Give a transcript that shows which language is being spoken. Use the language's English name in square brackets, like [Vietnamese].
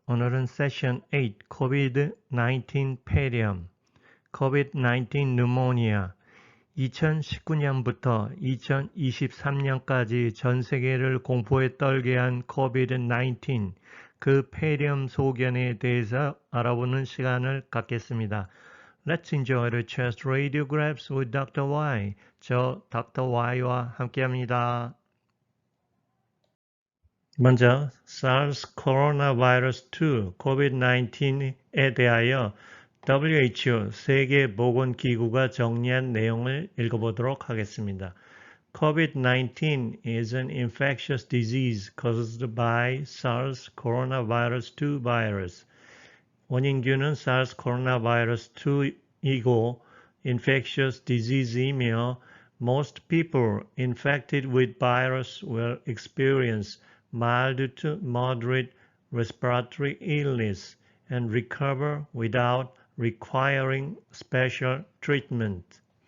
[Korean] 오늘은 세션 8, COVID-19 폐렴, COVID-19 pneumonia, 2019년부터 2023년까지 전 세계를 공포에 떨게 한 COVID-19, 그 폐렴 소견에 대해서 알아보는 시간을 갖겠습니다. [English] Let's enjoy the chest radiographs with Dr. [Korean] Y. 저 Dr. Y와 함께합니다. 먼저 SARS 코로나바이러스 2, COVID-19에 대하여 WHO 세계보건기구가 정리한 내용을 읽어보도록 하겠습니다. [English] COVID-19 is an infectious disease caused by SARS coronavirus 2 virus. [Korean] 원인균은 SARS coronavirus 2이고 infectious disease이며 [English] most people infected with virus will experience mild to moderate respiratory illness and recover without requiring special treatment.